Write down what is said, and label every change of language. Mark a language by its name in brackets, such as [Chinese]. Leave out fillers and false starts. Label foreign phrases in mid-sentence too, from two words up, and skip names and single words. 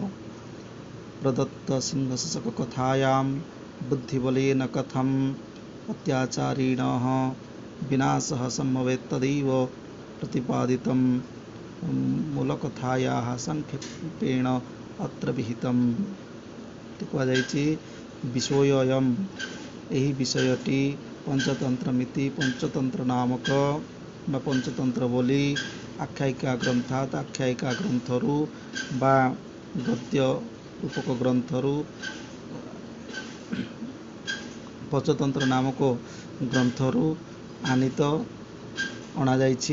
[Sanskrit] प्रदत्तसिंहशशककथायां बुद्धिबलेन कथम् अत्याचारिणः विनाशः सम्भवेत् तदैव प्रतिपादितं। मूलकथायाः संक्षेपेण अत्र विहितम्। [Odia] कुहाଯାଇଛି [Sanskrit] विषयोऽयं, [Odia] ଏହି ବିଷୟଟି ପଞ୍ଚତନ୍ତ୍ରମିତି, ପଞ୍ଚତନ୍ତ୍ର ନାମକ ବା ପଞ୍ଚତନ୍ତ୍ର ବୋଲି [Sanskrit] ଆଖ୍ୟାୟିକା ଗ୍ରନ୍ଥାତ୍, [Odia] ଆଖ୍ୟାୟିକା ଗ୍ରନ୍ଥରୁ ବା ଗଦ୍ୟ ରୂପକ ଗ୍ରନ୍ଥରୁ, ପଞ୍ଚତନ୍ତ୍ର ନାମକ ଗ୍ରନ୍ଥରୁ ଆନୀତ ଅଣାଯାଇଛି।